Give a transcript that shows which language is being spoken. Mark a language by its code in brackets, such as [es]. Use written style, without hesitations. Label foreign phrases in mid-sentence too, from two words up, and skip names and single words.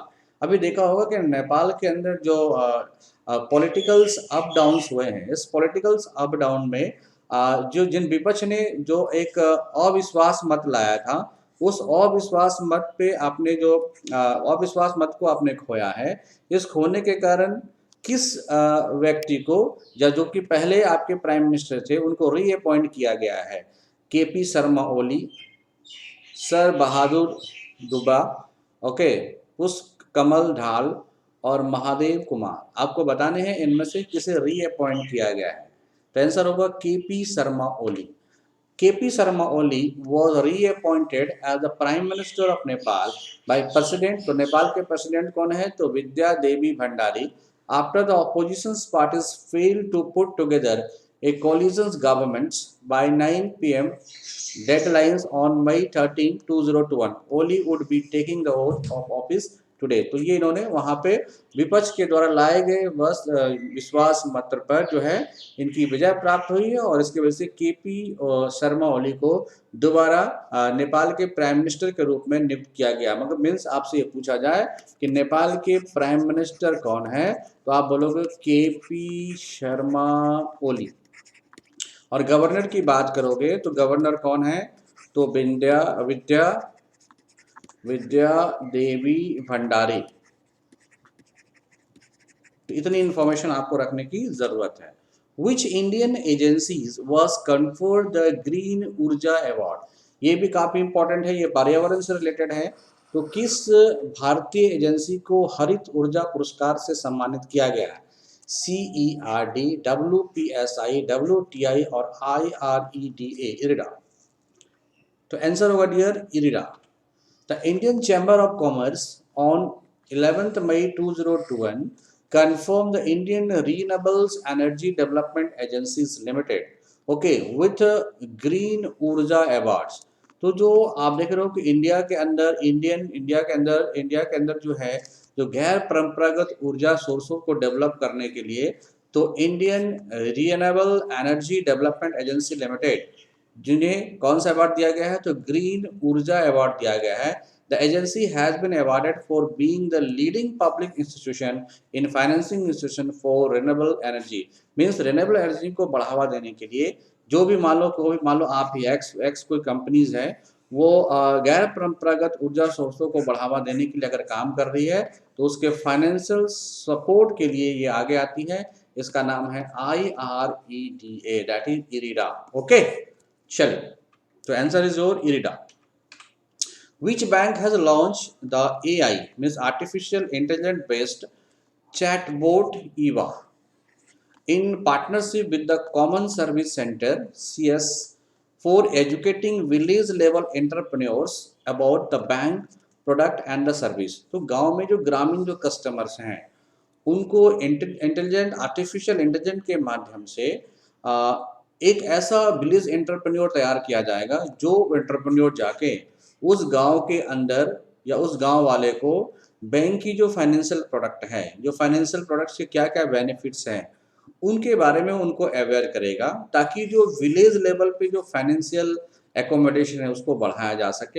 [hi] अभी देखा होगा कि नेपाल के अंदर जो [en] politicals ups downs [hi] हुए हैं, इस [en] politicals up down [hi] में जो जिन विपक्ष ने जो एक अविश्वास मत लाया था, उस अविश्वास मत पे आपने जो अविश्वास मत को आपने खोया है। इस खोने के कारण किस व्यक्ति को, या जो कि पहले आपके [en] prime minister [hi] थे, उनको रीअपॉइंट किया गया है? केपी शर्मा ओली, सर बहादुर दुबा, ओके, पुष्प कमल ढाल और महादेव कुमार। आपको बताने हैं इनमें से किसे रीअपॉइंट किया गया है। तो आंसर होगा [en] केपी शर्मा ओली। केपी शर्मा ओली was reappointed as the Prime Minister of Nepal by President। [hi] तो नेपाल के प्रेसिडेंट कौन है? तो विद्या देवी भंडारी। [en] After the opposition parties failed to put together a coalition government by 9 p.m. deadlines on May 13, 2021, Oli would be taking the oath of office टुडे। [hi] तो ये इन्होंने वहां पे विपक्ष के द्वारा लाए गए बस विश्वास मत पर जो है इनकी विजय प्राप्त हुई है, और इसकी वजह से केपी शर्मा ओली को दोबारा नेपाल के [en] prime minister [hi] के रूप में नियुक्त किया गया। मतलब मीन्स आपसे ये पूछा जाए कि नेपाल के [en] prime minister [hi] कौन है, तो आप बोलोगे केपी शर्मा ओली। और गवर्नर की बात करोगे तो गवर्नर कौन है? तो विद्या देवी भंडारी। तो इतनी इंफॉर्मेशन आपको रखने की जरूरत है। [en] Which Indian agencies was conferred the ग्रीन ऊर्जा अवार्ड? [hi] ये भी काफी इंपॉर्टेंट है, ये पर्यावरण से रिलेटेड है। तो किस भारतीय एजेंसी को हरित ऊर्जा पुरस्कार से सम्मानित किया गया है? CERD, WPSI, WTI और IREDA, इरिडा। तो आंसर होगा डियर इरिडा। [en] The Indian Chamber of Commerce on 11th May 2021 confirmed the Indian Renewables Energy Development Agencies Limited, okay, with Green Urja Awards। [hi] तो जो आप देख रहे हो कि इंडिया के अंदर जो है, जो गैर परंपरागत ऊर्जा सोर्सों को डेवलप करने के लिए, तो इंडियन रीनेबल एनर्जी डेवलपमेंट एजेंसी लिमिटेड, जिन्हें कौन सा अवार्ड दिया गया है? तो ग्रीन ऊर्जा अवार्ड दिया गया है। [en] The agency has been awarded for being the leading public institution in financing institution for renewable energy. [hi] मीन्स [en] renewable energy [hi] को बढ़ावा देने के लिए, जो भी मान लो आप ही एक्स कोई कंपनीज है, वो गैर परंपरागत ऊर्जा स्रोतों को बढ़ावा देने के लिए अगर काम कर रही है, तो उसके [en] financial support [hi] के लिए ये आगे आती है। इसका नाम है IREDA, [en] that is [hi] इरिडा। ओके, चलिए, तो [en] answer is your [hi] इरिडा। [en] Which bank has launched the AI, means artificial intelligence based chatbot EVA, in partnership with the Common Service Center CS for educating village level entrepreneurs about the bank product and the service? [hi] तो गांव में जो ग्रामीण जो कस्टमर्स हैं, उनको [en] intelligent artificial intelligence [hi] के माध्यम से एक ऐसा [en] village entrepreneur [hi] तैयार किया जाएगा, जो एंटरप्रेन्योर जाके उस गांव के अंदर या उस गांव वाले को बैंक की जो [en] financial product [hi] है, जो [en] financial products [hi] के क्या क्या बेनिफिट्स हैं, उनके बारे में उनको अवेयर करेगा, ताकि जो [en] village level [hi] पे जो [en] financial accommodation [hi] है उसको बढ़ाया जा सके।